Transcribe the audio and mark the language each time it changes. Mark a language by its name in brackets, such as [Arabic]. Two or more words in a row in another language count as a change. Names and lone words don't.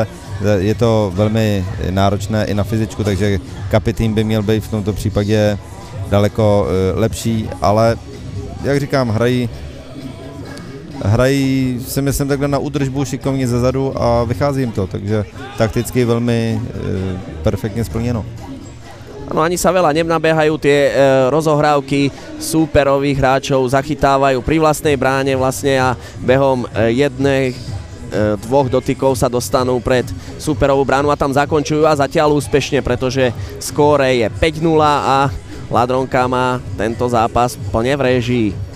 [Czech] Je to velmi náročné i na fyzičku, takže Kapy tým by měl být v tomto případě daleko lepší, ale jak říkám, hrají si myslím takhle na údržbu šikovně zezadu a vychází jim to, takže takticky velmi perfektně splněno. [Slovak] Ano, ani sa veľa nenabiehajú, tie rozohrávky súperových hráčov zachytávajú pri vlastnej bráne vlastne a behom dvoch dotykov sa dostanú pred súperovú bránu a tam zakončujú a zatiaľ úspešne, pretože skóre je 5-0 a Ladronka má tento zápas plne v réžii.